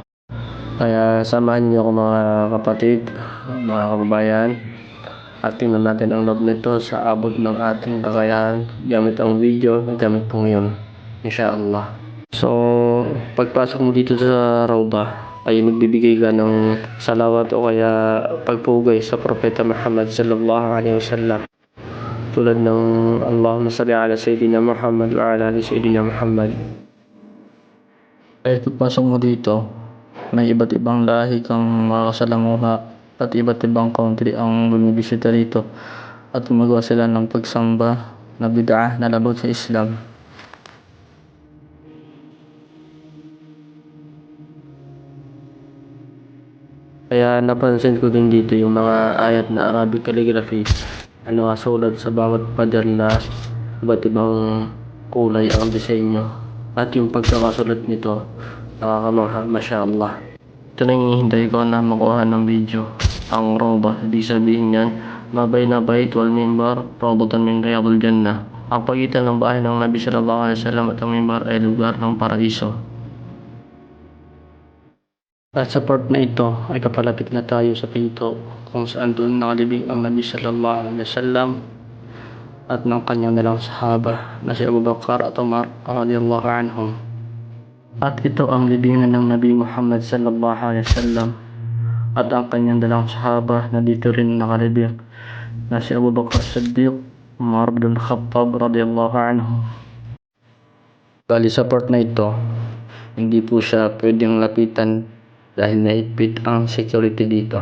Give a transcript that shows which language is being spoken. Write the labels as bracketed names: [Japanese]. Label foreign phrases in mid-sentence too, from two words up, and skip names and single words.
[Filipino] Kaya samahan niyo ako mga kapatid, mga kababayan, at tingnan natin ang loob nito sa abot ng ating kakayahan gamit ang video na gamit ko ngayon. [Arabic] إن شاء الله. [Filipino] So, pagpasok mo dito sa Rawda ay magbibigay ka ng salawat o kaya pagpugay sa Propeta Muhammad [Arabic] صلى الله عليه وسلم. [Filipino] Tulad ng [Arabic] اللهم صل على سيدنا محمد وعلى آل سيدنا محمد. [Filipino] Kaya pagpasok mo dito, may iba't ibang lahi kang makakasalamuha at iba't ibang country ang bumibisita rito at gumagawa sila ng pagsamba na bid'ah na labag sa Islam. Kaya napansin ko din dito yung mga ayat na [English] Arabic calligraphy [Filipino] na nakasulat sa bawat pader na iba't ibang kulay ang disenyo at yung pagkakasulat nito nakakamangha, [Arabic] ما شاء الله. [Filipino] Ito na yung hihintay ko na makuha ng video ang Rawda. Ibig sabihin yan, [Arabic] ما بين بيتي ومنبري روضة من رياض الجنة. [Filipino] Ang pagitan ng bahay ng Nabi [Arabic] صلى الله عليه وسلم [Filipino] at ang mimbar ay lugar ng paraiso. At sa part na ito ay kapalapit na tayo sa pinto kung saan doon nakalibing ang Nabi [Arabic] صلى الله عليه وسلم [Filipino] at ng kanyang dalang sahaba na si Abu Bakar at Umar [Arabic] رضي الله عنهم. [Filipino] At ito ang libingan ng Nabi Muhammad [Arabic] صلى الله عليه وسلم [Filipino] at ang kanyang dalang sahaba na dito rin nakalibing na si Abu Bakar Siddiq, Umar bin Khattab [Arabic] رضي الله عنه. [Filipino] Bali sa part na ito, hindi po siya pwedeng lapitan dahil naipit ang security dito.